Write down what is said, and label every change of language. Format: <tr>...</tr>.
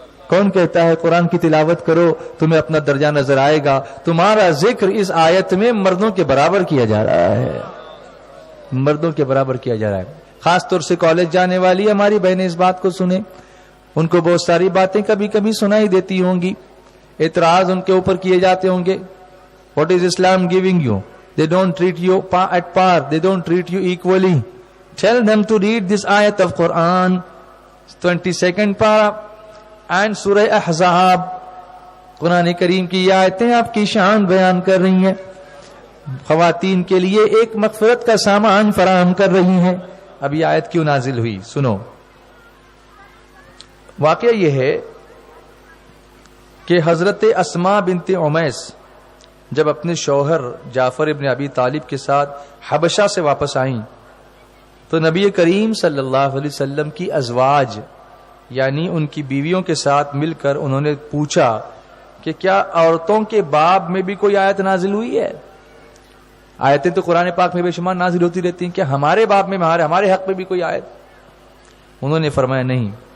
<ur>کون کہتا ہے قرآن کی تلاوت کرو تمہیں اپنا درجہ نظر آئے گا؟ تمہارا ذکر اس آیت میں مردوں کے برابر کیا جا رہا ہے، مردوں کے برابر کیا جا رہا ہے۔ خاص طور سے کالج جانے والی ہماری بہنیں اس بات کو سنیں، ان کو بہت ساری باتیں کبھی کبھی سنائی دیتی ہوں گی، اعتراض ان کے اوپر کیے جاتے ہوں گے،</ur> <en>What is Islam giving you? They don't treat you at par. They don't treat you equally. Tell them to read this ayat of Quran, 22nd para and Surah Ahzab.</en> <ur>قرآن کریم کی یہ آیتیں آپ کی شان بیان کر رہی ہیں، خواتین کے لیے ایک مغفرت کا سامان فراہم کر رہی ہیں. اب یہ آیت کیوں نازل ہوئی سنو. واقعہ یہ ہے کہ حضرت اسماء بنت عمیس جب اپنے شوہر جعفر ابن ابی طالب کے ساتھ حبشہ سے واپس آئیں تو نبی کریم صلی اللہ علیہ وسلم کی ازواج یعنی ان کی بیویوں کے ساتھ مل کر انہوں نے پوچھا کہ کیا عورتوں کے باب میں بھی کوئی آیت نازل ہوئی ہے؟ آیتیں تو قرآن پاک میں بے شمار نازل ہوتی رہتی ہیں، کیا ہمارے باب میں ہمارے حق میں بھی کوئی آیت؟ انہوں نے فرمایا نہیں.</ur>